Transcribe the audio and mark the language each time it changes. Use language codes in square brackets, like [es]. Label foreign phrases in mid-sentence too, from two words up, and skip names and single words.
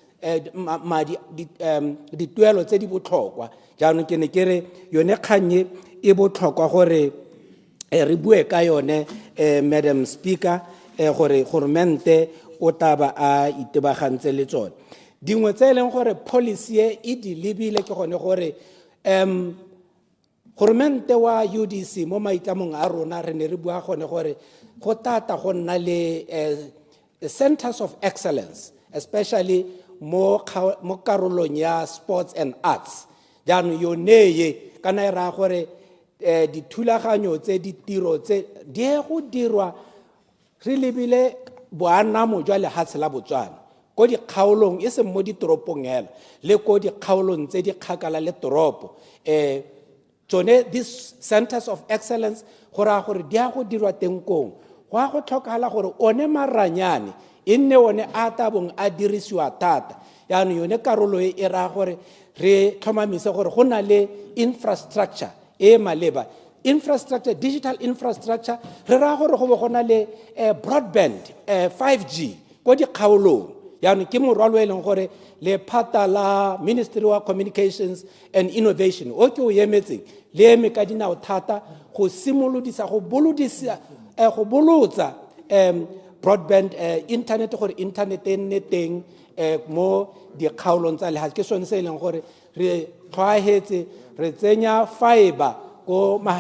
[tn] dituelo tse di botlhokwa jaanong ke ne ke re yone kganye e botlhokwa gore re bue ka yone [en] Madam Speaker [tn] gore goromente o taba a itebagantse le tsone dingwe tse e leng gore policy e di lebile ke gone gore goromente wa UDC mo maitlamong a rona re ne re bua gone gore go tata go nna le [en] centers of excellence especially [tn] mo karolong ya [en] sports and arts [tn] jaanong yone ye kana e raya gore dithulaganyo tse ditiro tse di go dirwa re lebile boanamo jwa lehatshe la Botswana ko dikgaolong e seng mo ditoropong hela le ko dikgaolong tse di kgakala le toropo tsone [en] these centers of excellence [tn] go raya gore di go dirwa teng kong go a go tlhokagala gore one maranyane e nne one a tabong a dirisiwa thata yaanong yone karolo e raya gore re tlhomamise gore go na le infrastructure e maleba [en] infrastructure digital infrastructure [tn] re raya gore go be go na le broadband 5G ko dikgaolong yaanong ke morwalo e leng gore lephata la Ministry of Communications and Innovation o ke o emetseng le eme ka dinao thata go simolodisa go bolotsa [en] broadband internet [tn] gore internet e nne teng mo dikgaolong tsa lehatshe ke sone se e leng gore re tlwaetse re tsenya fiber ko